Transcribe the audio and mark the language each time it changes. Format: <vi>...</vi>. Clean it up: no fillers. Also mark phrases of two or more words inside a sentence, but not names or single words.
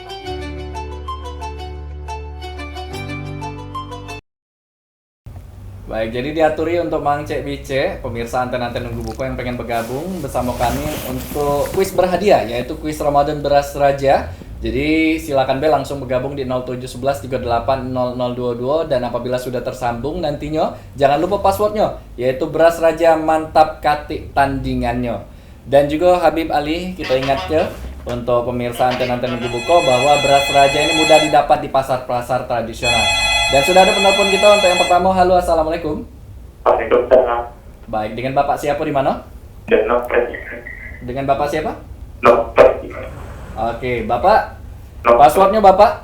<id>Baik, jadi diaturi untuk Mang Cek Bice, pemirsa anten-anten nunggu buku yang pengen bergabung bersama kami untuk kuis berhadiah, yaitu kuis Ramadan Beras Raja. Jadi silakan Be langsung bergabung di 0711 38 0022, dan apabila sudah tersambung nantinya jangan lupa passwordnya, yaitu Beras Raja Mantap Katik Tandingannya. Dan juga Habib Ali, kita ingat ya untuk pemirsa anten-anten nunggu buku bahwa Beras Raja ini mudah didapat di pasar-pasar tradisional. Dan sudah ada penelpon kita untuk yang pertama. Halo, assalamualaikum. Waalaikumsalam. Baik, dengan Bapak siapa di mana? Dan Nopres. Dengan Bapak siapa? Nopres. Oke, Bapak. Passwordnya Bapak?</id>